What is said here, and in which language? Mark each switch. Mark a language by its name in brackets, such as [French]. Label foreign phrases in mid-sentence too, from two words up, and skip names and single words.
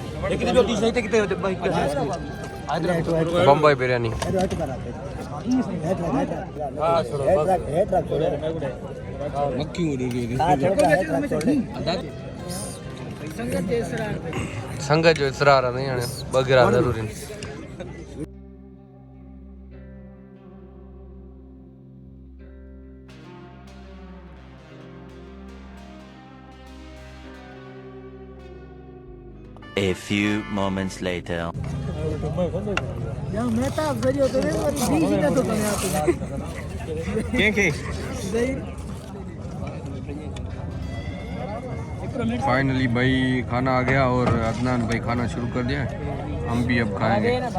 [Sindhi] बम्बई बिरयानी संगत जो इसरार आहे हाणे 2 गिरा ज़रूरी। [English] A few moments later. [Hindi] फाइनली भाई खाना आ गया और अदनान भाई खाना शुरू कर दिया। हम भी अब खाएंगे।